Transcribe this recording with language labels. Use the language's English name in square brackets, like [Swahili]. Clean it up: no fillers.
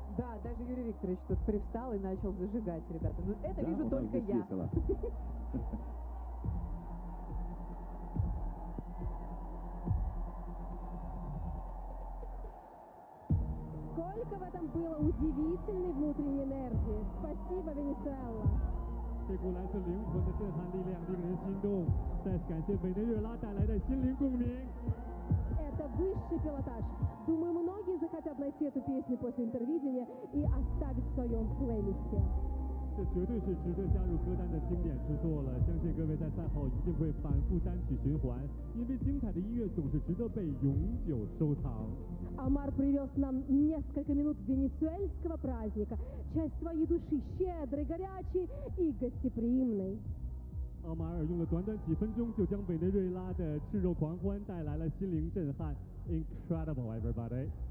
[Russian] Да, даже Юрий Викторович тут привстал и начал зажигать, ребята. Но это да, вижу только я. Весело. Сколько в этом было удивительной внутренней энергии. Спасибо, Венесуэла. [Chinese] 这股来自灵魂的震撼力量，令人心动。再次感谢委内瑞拉带来的心灵共鸣。 [Russian] Это высший пилотаж. Думаю, многие захотят найти эту песню после интервидения и оставить в своем плейлисте. [Chinese] 这绝对是值得加入歌单的经典之作了。相信各位在赛后一定会反复单曲循环，因为精彩的音乐总是值得被永久收藏。 [Russian] Омар привез нам несколько минут венесуэльского праздника. Часть твоей души щедрой, горячей и гостеприимной. Омар использовал [Chinese] 短短几分钟就将委内瑞拉的炽热狂欢带来了心灵震撼. [English] Incredible, everybody!